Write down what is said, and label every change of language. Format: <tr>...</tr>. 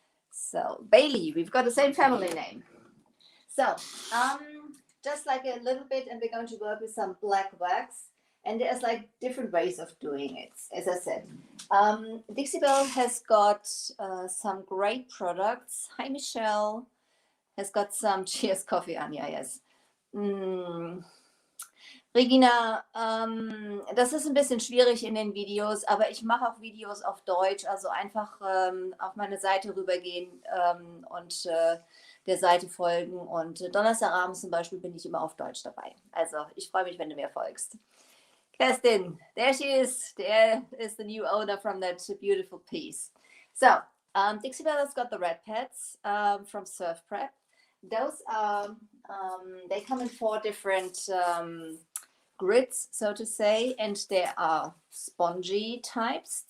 <en>So Bailey, we've got the same family name. So just like a little bit, and we're going to work with some black wax. And there's like different ways of doing it, as I said. Dixie Belle has got some great products. Hi, Michelle. Has got some cheers coffee, Anja, yes.</en> <de>Regina, das ist ein bisschen schwierig in den Videos, aber ich mache auch Videos auf Deutsch, also einfach auf meine Seite rübergehen und der Seite folgen. Und Donnerstagabend zum Beispiel bin ich immer auf Deutsch dabei. Also ich freue mich, wenn du mir folgst.</de> <en>Kerstin, there she is. There is the new owner from that beautiful piece. So, Dixie Belle has got the red pads from Surf Prep. Those are, they come in 4 different grids, so to say, and they are spongy types.</en>